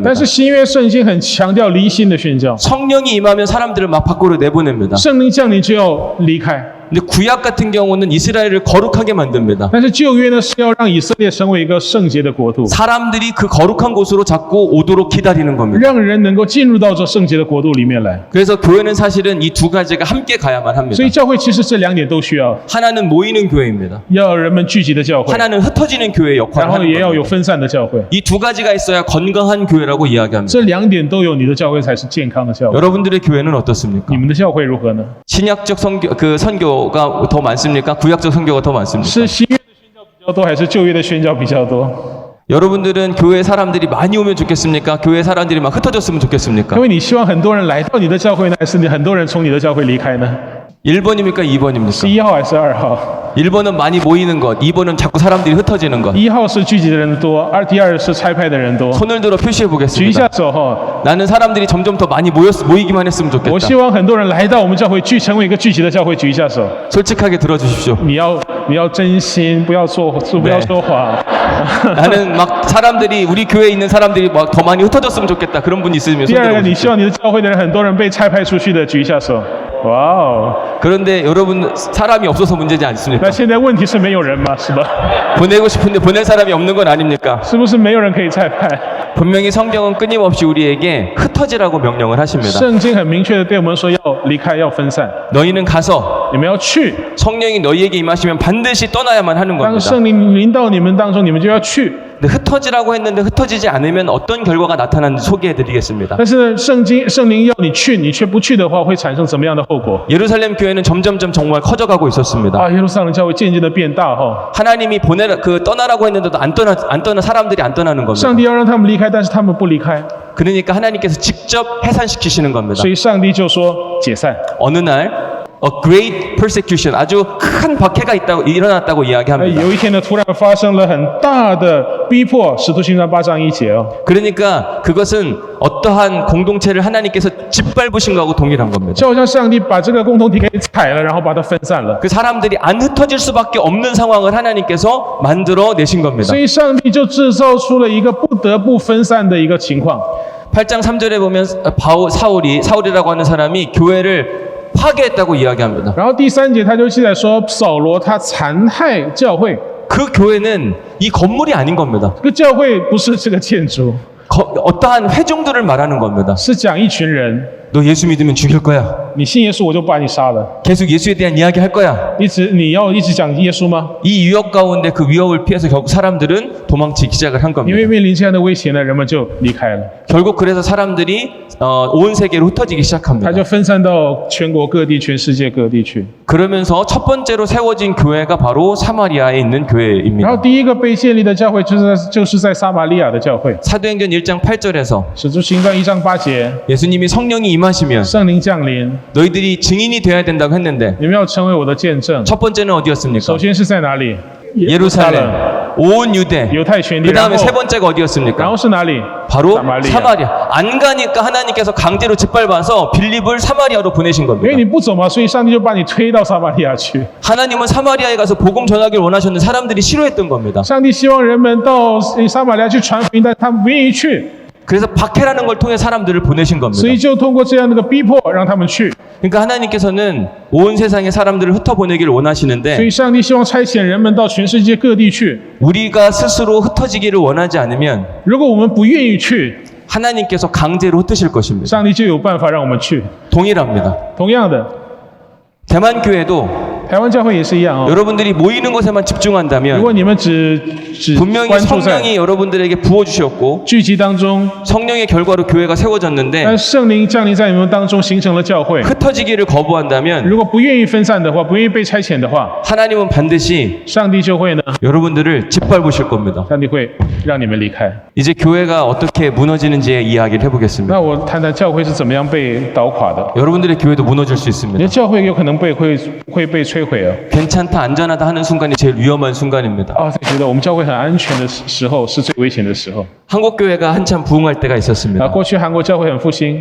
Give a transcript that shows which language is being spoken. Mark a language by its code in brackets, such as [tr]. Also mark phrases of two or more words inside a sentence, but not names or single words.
[zh] 但是新约圣经很强调离心的宣教， [ko] 성령이 임하면 사람들을 막 밖으로 내보냅니다. [zh] 圣灵降临就要离开。 [ko] 근데 구약 같은 경우는 이스라엘을 거룩하게 만듭니다. [zh] 但是旧约呢是要让以色列成为一个圣洁的国度， [ko] 사람들이 그 거룩한 곳으로 자꾸 오도록 기다리는 겁니다. [zh] 让人能够进入到这圣洁的国度里面来。 [ko] 그래서 교회는 사실은 이 두 가지가 함께 가야만 합니다. [zh] 所以教会其实这2点都需要， [ko] 하나는 모이는 교회입니다. [zh] 要有人们聚集的教会， [ko] 하나는 흩어지는 교회의 [zh] 然 [ko] 역할을 [zh] 后 [ko] 하는 [zh] 也要 [ko] 겁니다. [zh] 有分散的教会。 [ko] 이 두 가지가 있어야 건강한 교회라고 이야기합니다. [zh] 这2点都有，你的教会才是健康的教会。 [ko] 여러분들의 교회는 어떻습니까? [zh] 你们的教会如何呢？ [ko] 신약적 선교가 더 많습니까? 구약적 선교가 더 많습니까? [zh] 是新约的宣教比较多，还是旧约的宣教比较多？ [ko] 여러분들은 교회 사람들이 많이 오면 좋겠습니까? 교회 사람들이 막 흩어졌으면 좋겠습니까? [zh] 各位，你希望很多人来到你的教会呢，还是你很多人从你的教会离开呢？ [ko] 1번입니까? 2번입니까? [zh] 是1号还是2号？ [ko] 1번은 많이 모이는 것, 2번은 자꾸 사람들이 흩어지는 것. [zh] 1号是聚集的人多，第二是差派的人多。 [ko] 손을 들어 표시해 [zh] 举一 [ko] 보겠습니다. [zh] 下手哈！ [ko] 나는 사람들이 점점 더 많이 모이기만 했으면 [zh] 我 [ko] 좋겠다. [zh] 希望很多人来到我们教会，成为一个聚集的教会。举一下手， [ko] 솔직하게 들어주십시오. [zh] 你要真心，不要说谎。 [ko] 나는 막 사람들이 우리 교회에 있는 사람들이 막 더 많이 흩어졌으면 좋겠다. 그런 분 있으면 [zh] 第 [ko] 손 [zh] 二个，你 [ko] 들어보십시오. [zh] 希望你的教会的人很多人被差派出去的，举一下手。哇哦！ [ko] 그런데 여러분 사람이 없어서 문제지 [zh] 那 [ko] 않습니까? [zh] 现在问题是没有人嘛，是吧？ [ko] 보내고 싶은데 보낼 사람이 없는 건 아닙니까? [zh] 是不是没有人可以差派？ [ko] 분명히 성경은 끊임없이 우리에게 흩어지라고 명령을 하십니다. [zh] 圣经很明确的对我们说要离开，要分散。 [ko] 너희는 가서 [zh] 你们要去， [ko] 성령이 너희에게 임하시면 반드시 떠나야만 하는 [zh] 当 [ko] 겁니다. [zh] 圣灵临到你们当中，你们就要去。 [ko] 근데 흩어지라고 했는데 흩어지지 않으면 어떤 결과가 나타나는지 소개해드리겠습니다. [zh] 但是呢，圣灵要你去，你却不去的话，会产生怎么样的后果？ [ko] 예루살렘 교회는 점점점 정말 커져가고 있었습니다. [zh] 啊，耶路撒冷教会渐渐的变大哈。 [ko] 하나님이 떠나라고 했는데도 안 떠나 사람들이 안 떠나는 겁니다. [zh] 上帝要让他们离开，但是他们不离开， [ko] 그러니까 하나님께서 직접 해산시키시는 겁니다. [zh] 所以上帝就说解散。 [ko] 어느 날 [en] A great persecution, [ko] 아주 큰 박해가 일어났다고 이야기합니다. [zh] 有一天呢，突然发生了很大的逼迫，使徒行传8章1节哦。 [ko] 그러니까 그것은 어떠한 공동체를 하나님께서 짓밟으신 거하고 동일한 겁니다. [zh] 就好像上帝把这个共同体给踩了，然后把它分散了。 [ko] 그 사람들이 안 흩어질 수밖에 없는 상황을 하나님께서 만들어 내신 겁니다. [zh] 所以上帝就制造出了一个不得不分散的一个情况。 [ko] 8장 3절에 보면 사울이라고 하는 사람이 교회를 파괴했다고 이야기합니다. [zh] 然后第3节他就记载说，扫罗他残害教会， [ko] 그 교회는 이 건물이 아닌 겁니다. [zh] 这个教会不是这个建筑， [ko] 어떠한 회중들을 말하는 겁니다. [zh] 是讲一群人。 [ko] 너 예수 믿으면 죽일 거야. [zh] 你信耶稣，我就把你杀了。 [ko] 계속 예수에 대한 이야기 할 거야. [zh] 你要一直讲耶稣吗？ [ko] 이 위협 가운데 그 위협을 피해서 결국 사람들은 도망치기 시작을 한 [zh] 因 [ko] 겁니다. [zh] 为面临这样的威胁呢，人们就离开了， [ko] 결국 그래서 사람들이 온 세계로 흩어지기 [zh] 他 [ko] 시작합니다. [zh] 就分散到全国各地、全世界各地去。 [ko] 그러면서 첫 번째로 세워진 교회가 바로 사마리아에 있는 [zh] 然后 [ko] 교회입니다. [zh] 第一个被建立的教会就是在撒玛利亚的教会。 [ko] 사도행전 1장 8절에서 [zh] 使徒行传1章8节， [ko] 예수님이 성령이 임하시면 [zh] 圣灵降临， [ko] 너희들이 증인이 되어야 된다고 했는데 [zh] 你们要成为我的见证。 [ko] 첫 번째는 어디였습니까? [zh] 首先是在哪里？ [ko] 예루살렘. 온 유대. [zh] 犹太全地， [ko] 그 [zh] 然 [ko] 다음에 [zh] 后 [ko] 세 번째가 [zh] 然 [ko] 어디였습니까? [zh] 后是哪里？ [ko] 바로 [zh] 撒玛利亚。 [ko] 사마리아. 안 가니까 하나님께서 강제로 짓밟아서 빌립을 사마리아로 보내신 [zh] 因为 [ko] 겁니다. [zh] 你不走嘛，所以上帝就把你推到撒玛利亚去。 [ko] 하나님은 사마리아에 가서 복음 전하기를 원하셨는데 사람들이 싫어했던 겁니다. [zh] 上帝希望人们到撒玛利亚去传福音，但他们不愿意去， [ko] 그래서 박해라는 걸 통해 사람들을 보내신 겁니다. [zh] 所以就通过这样的一个逼迫，让他们去。 [ko] 그러니까 하나님께서는 온 세상의 사람들을 흩어보내기를 [zh] 所 [ko] 원하시는데 [zh] 以上帝希望差遣人们到全世界各地去。 [ko] 우리가 스스로 흩어지기를 원하지 않으면 [zh] 如果我们不愿意去， [ko] 하나님께서 강제로 흩으실 것입니다. [zh] 上帝就有办法让我们去。 [ko] 동일합니다. [zh] 同样的， [ko] 대만 교회도 [zh] 台湾教会也是一样哦。 [ko] 여러분들이 모이는 것에만 [zh] 如 [ko] 집중한다면 [zh] 果你们只 [ko] 분명히 [zh] 关注在 [ko] 성령이 여러분들에게 부어주셨고 [zh] 聚集当中， [ko] 성령의 결과로 교회가 [zh] 但 [ko] 세워졌는데 [zh] 圣灵降临在你们当中，形成了教会。 [ko] 흩어지기를 거부한다면 [zh] 如果不愿意分散的话，不愿意被差遣的话， [ko] 하나님은 반드시 [zh] 上帝就会呢， [ko] 여러분들을 짓밟으실 겁니다. [zh] 上帝会让你们离开。 [ko] 이제 교회가 어떻게 무너지는지의 이야기를 해보겠습니다. [zh] 那我谈谈教会是怎么样被倒垮的。 [ko] 여러분들의 교회도 무너질 수 [zh] 你的 [ko] 있습니다. [zh] 教会有可能会被摧毁哦。 [ko] 괜찮다, 안전하다 하는 순간이 제일 위험한 순간입니다. [zh] 啊，才觉得我们教会很安全的时候是最危险的时候。 [ko] 한국 교회가 한참 부흥할 때가 [zh] 啊， [ko] 있었습니다. [zh] 过去韩国教会很复兴，